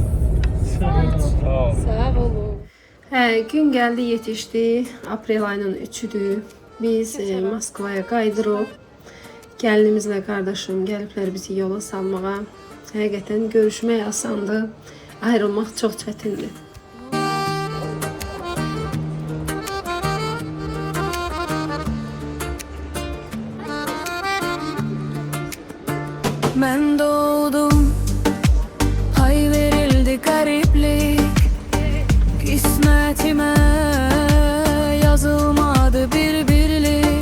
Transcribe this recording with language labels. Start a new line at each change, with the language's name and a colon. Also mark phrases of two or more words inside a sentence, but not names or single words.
Azerbaijani: Sağ olun. Hə, gün gəldi, yetişdi. Aprel ayının 3-üdür. Biz Moskvaya qaydırıq. Gəlinimizlə qardaşım gəliblər bizi yola salmağa. Həqiqətən görüşmək asandır. Ayrılmaq çox çətindir.
Turkish: Ben doğdum, pay verildi gariplik. Kismetime yazılmadı bir birlik.